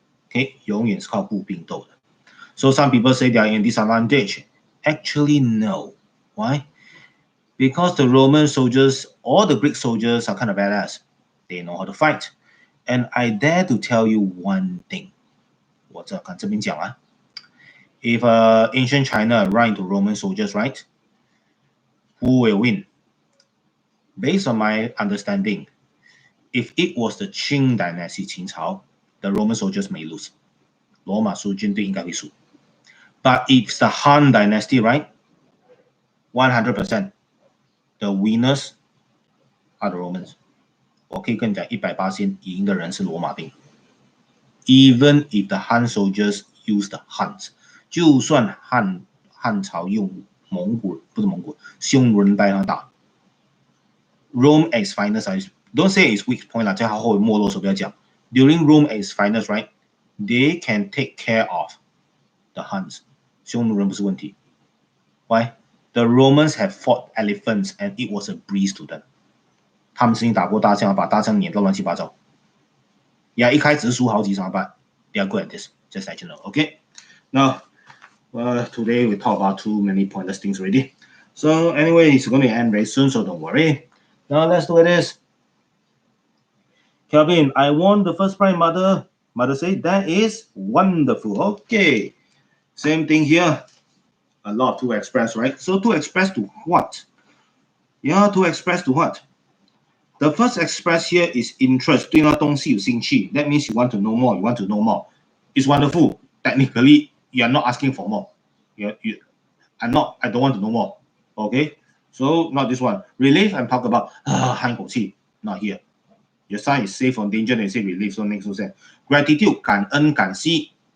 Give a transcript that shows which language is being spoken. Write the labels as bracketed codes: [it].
[zh] Okay, 永远是靠步兵斗的。 [en] So some people say they are in disadvantage. Actually, no. Why? Because the Roman soldiers or the Greek soldiers are kind of badass. They know how to fight. And I dare to tell you one thing. [zh] 我这看这边讲啊。 [en] If ancient China run into Roman soldiers, right? Who will win? Based on my understanding, if it was the Qing dynasty, 秦朝, the Roman soldiers may lose. [zh] 罗马军队应该会输。 [en] But if it's the Han dynasty, right? 100%, the winners are the Romans. [zh] 我可以跟你讲，100%赢的人是罗马兵。 [en] Even if the Han soldiers use the Huns， [zh] 就算汉朝用用人带他打。 [en] Rome at its finest, don't say it's weak point 啦， [zh] 在他后面没落的时候不要讲。 [en] During Rome at its finest, right? They can take care of the Huns. [zh] 匈奴人不是问题。Why? [en] The Romans have fought elephants and it was a breeze to them. [zh] 他们曾经打过大象，把大象碾到乱七八糟。Yeah, 一开始输好几场吧。 [en] They are good at this. Just let you know. Okay. Now, today we talk about too many pointless things already. So anyway, it's going to end very soon, so don't worry. Now let's look at this. Kelvin, I won the first prize, mother. Mother said, that is wonderful. Okay. Same thing here. A lot to express, right? So to express to what? Yeah, to express to what? The first express here is interest. [zh] 对那东西有兴趣. [en] That means you want to know more. You want to know more. It's wonderful. Technically, you are not asking for more. I don't want to know more. Okay? So not this one. Relief and talk about 叹口气. Not here. Your sign is safe from danger, they say relief, so makes no sense. Gratitude, 感恩感激.